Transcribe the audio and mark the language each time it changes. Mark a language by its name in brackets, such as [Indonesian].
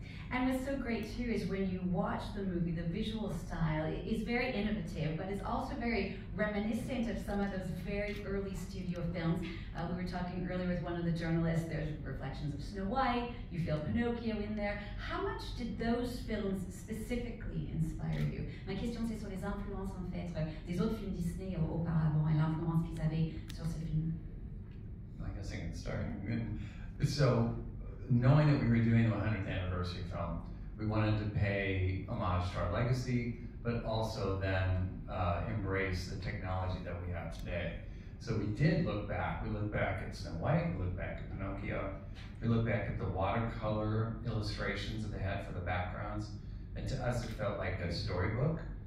[English] And what's so great too is when you watch the movie, the visual style is very innovative, but it's also very reminiscent of some of those very early studio films. We were talking earlier with one of the journalists, there's reflections of Snow White, you feel Pinocchio in there. How much did those films specifically inspire you? [French] Ma question c'est sur les influences en fait des autres films Disney auparavant et l'influence qu'ils avaient sur ce film. [English] I guess I can start. So, knowing that we were doing the 100th anniversary film, we wanted to pay homage to our legacy, but also then embrace the technology that we have today. So we did look back. We looked back at Snow White, we looked back at Pinocchio, we looked back at the watercolor illustrations that they had for the backgrounds, and to us it felt like a storybook.